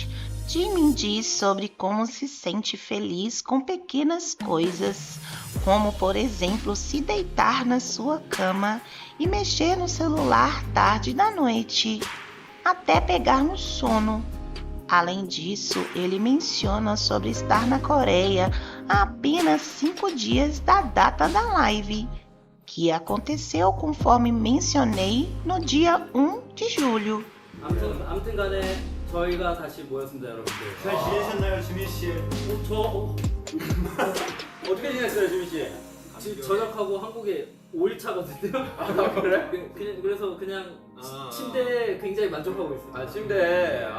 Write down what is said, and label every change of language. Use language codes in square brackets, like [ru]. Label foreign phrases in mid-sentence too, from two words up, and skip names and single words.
[pt] Jimin diz sobre como se sente feliz com pequenas coisas, como por exemplo se deitar na sua cama e mexer no celular tarde da noite, até pegar no sono. Além disso, ele menciona sobre estar na Coreia há apenas 5 dias da data da live, que aconteceu conforme mencionei no dia 1 de julho. [ko] 아무튼 간에 저희가 다시 모였습니다, 여러분들. 잘 지내셨나요, 지민 씨? 어떻게 지냈어요, 지민 씨? 지금 전역하고 한국에 5일차거든요. 아, 그래? 그래서 그냥 침대에 굉장히 만족하고 있어요.